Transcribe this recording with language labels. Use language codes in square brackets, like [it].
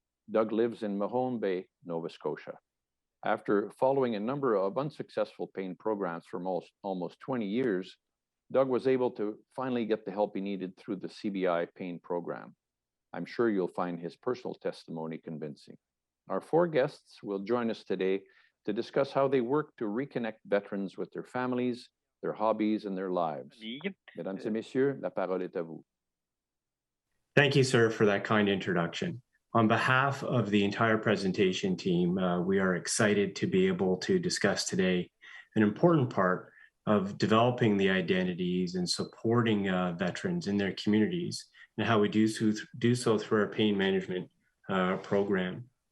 [en] Doug lives in Mahone Bay, Nova Scotia. After following a number of unsuccessful pain programs for almost 20 years, Doug was able to finally get the help he needed through the CBI pain program. I'm sure you'll find his personal testimony convincing. Our four guests will join us today to discuss how they work to reconnect veterans with their families, their hobbies, and their lives. [fr] Mesdames et messieurs, la parole est à vous. [en] Thank you, sir, for that kind introduction. On behalf of the entire presentation team, we are excited to be able to discuss today an important part of developing the identities and supporting veterans in their communities, and how we do so through our pain management program.